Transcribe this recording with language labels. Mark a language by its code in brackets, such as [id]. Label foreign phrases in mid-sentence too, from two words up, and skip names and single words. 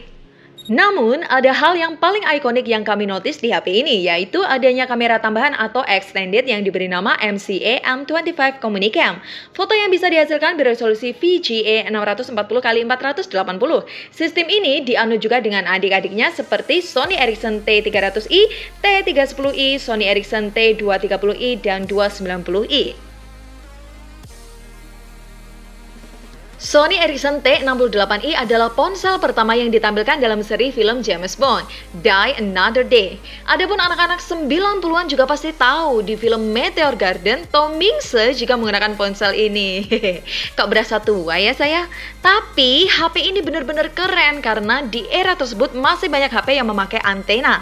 [id] Namun, ada hal yang paling ikonik yang kami notice di HP ini, yaitu adanya kamera tambahan atau extended yang diberi nama MCA M25 Communicam. Foto yang bisa dihasilkan beresolusi VGA 640x480. Sistem ini dianut juga dengan adik-adiknya seperti Sony Ericsson T300i, T310i, Sony Ericsson T230i, dan 290i. Sony Ericsson T68i adalah ponsel pertama yang ditampilkan dalam seri film James Bond, Die Another Day. Adapun anak-anak 90-an juga pasti tahu di film Meteor Garden, Tom Mingse juga menggunakan ponsel ini. Kok berasa tua ya saya? Tapi HP ini benar-benar keren karena di era tersebut masih banyak HP yang memakai antena.